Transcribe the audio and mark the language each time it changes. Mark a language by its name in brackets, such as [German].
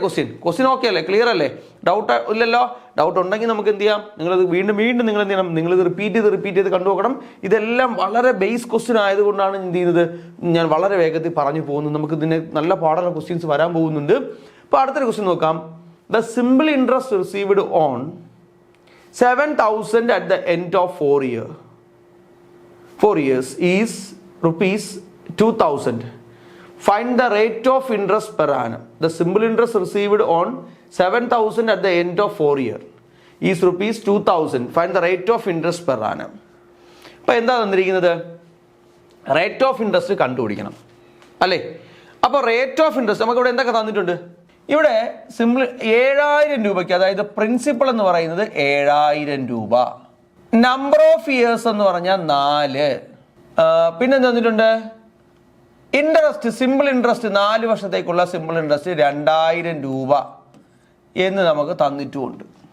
[Malayalam] Question okay അല്ലേ, clear അല്ലേ? Doubt ഇല്ലല്ലോ? ഡൗട്ട് ഉണ്ടെങ്കിൽ നമുക്ക് എന്ത് ചെയ്യാം, നിങ്ങളത് വീണ്ടും നിങ്ങൾ എന്ത് ചെയ്യണം, നിങ്ങളിത് റിപ്പീറ്റ് ചെയ്ത് കണ്ടു നോക്കണം. ഇതെല്ലാം വളരെ ബേസ് ക്വസ്റ്റ്യൻ ആയതുകൊണ്ടാണ് എന്ത് ചെയ്യുന്നത്, ഞാൻ വളരെ വേഗത്തിൽ പറഞ്ഞു പോകുന്നത്. നമുക്ക് ഇതിന് നല്ല പാടുള്ള ക്വസ്റ്റ്യൻസ് വരാൻ പോകുന്നുണ്ട്. അപ്പോൾ അടുത്തൊരു ക്വസ്റ്റ്യൻ നോക്കാം. [English] The simple interest received on 7,000 at the end of 4 years is rupees 2,000. Find the rate of interest per annum. The simple interest received on 7,000 at the end of 4 years is rupees 2,000. Find the rate of interest per annum. [Malayalam] അപ്പോൾ എന്താ തന്നിരിക്കുന്നത്, rate of interest കണ്ടുപിടിക്കണം അല്ലേ? അപ്പോൾ rate of interest നമുക്ക് ഇവിടെ എന്തൊക്കെ തന്നിട്ടുണ്ട്, ഇവിടെ സിമ്പിൾ 7,000 രൂപയ്ക്ക്, അതായത് പ്രിൻസിപ്പൾ എന്ന് പറയുന്നത് 7,000 രൂപ. നമ്പർ ഓഫ് ഇയേഴ്സ് എന്ന് പറഞ്ഞാൽ 4. പിന്നെ തന്നിട്ടുണ്ട് ഇൻട്രസ്റ്റ്, സിമ്പിൾ ഇൻട്രസ്റ്റ് 4 വർഷത്തേക്കുള്ള സിമ്പിൾ ഇൻട്രസ്റ്റ് 2,000 രൂപ എന്ന് നമുക്ക് തന്നിട്ടുമുണ്ട്.